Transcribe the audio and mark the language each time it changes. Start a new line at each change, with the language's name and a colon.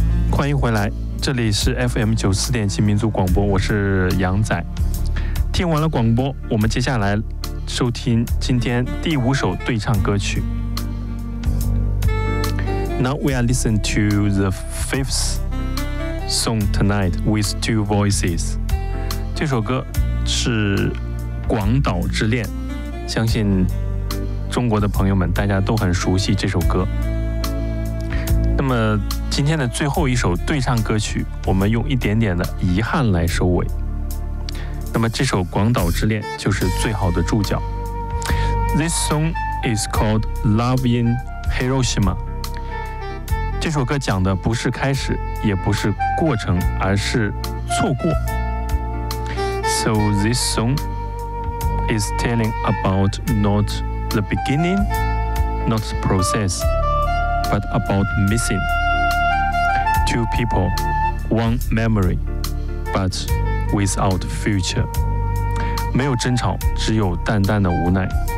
Chinese: 欢迎回来，这里是 FM94.7 民族广播，我是杨仔。听完了广播，我们接下来收听今天第五首对唱歌曲。
English: Now we are listening to the fifth song tonight with two voices.
Chinese: 这首歌是《广岛之恋》，相信中国的朋友们大家都很熟悉这首歌。那么今天的最后一首对唱歌曲，我们用一点点的遗憾来收尾。那么这首《广岛之恋》就是最好的注脚。
English: This song is called Love in Hiroshima。
Chinese: 这首歌讲的不是开始，也不是过程，而是错过。
English: So this song is telling about not the beginning, not the process, but about missing two people, one memory, but without future.
Chinese: 没有争吵，只有淡淡的无奈。